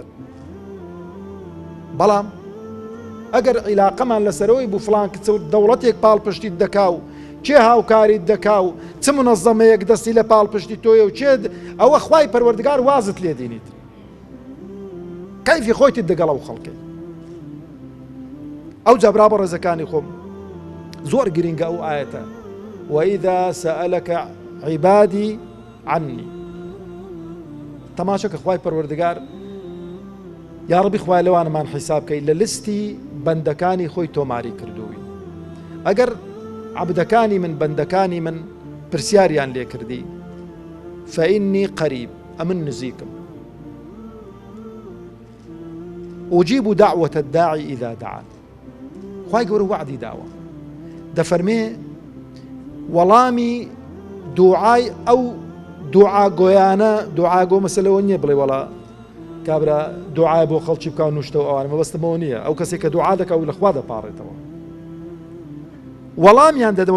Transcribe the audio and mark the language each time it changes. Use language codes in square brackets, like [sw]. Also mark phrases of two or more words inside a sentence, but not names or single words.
[ckb] بەڵام ئەگەر عیلاقەمان لەسەرەوەی بوو فڵان کچە و دەوڵەتێک پاڵپشتیت دەکا و چێ هاوکاریت دەکا و چ چ منەظەمەیەک دەستی لە پاڵ پشتی تۆیە و چێ ئەوە خوای پەروەردگار وازت لێ دێنیت کەیفی خۆیت دەگەڵ ئەو خەڵکەی ئەو جا برا بە ڕێزەکانی خۆم زۆر گرینگە ئەو ئاەتە [ar] وإذا سألك عبادي عني [ckb] تەماشە کە خوای پەروەردگار یا ڕەبی خوای لەوانەمان حیساب کەی لە لستی بەندەکانی خۆی تۆماری کردووی ئەگەر عەبدەکانی من بەندەکانی من پرسیاریان لێ کردی [ar] فإني قریب [ckb] ئەمن نزیکم [ar] أجيب دعوة الداعي إذا دعان [ckb] خوای گەورە وعدی داوە دەفەرمێ وەڵامی دوعای ئەو دوعاگۆیانە دوعاگۆ مەسەلەوە نییە بڵێ وەڵا کابرا دوعای بۆ خەڵکی بکە و نوشتە و ئەوانە مەبەستمەوە نییە ئەو کەسێک کە دوعا دەکە و لەخوا دەپاڕێتەوە وەڵامیان دەدەمەوە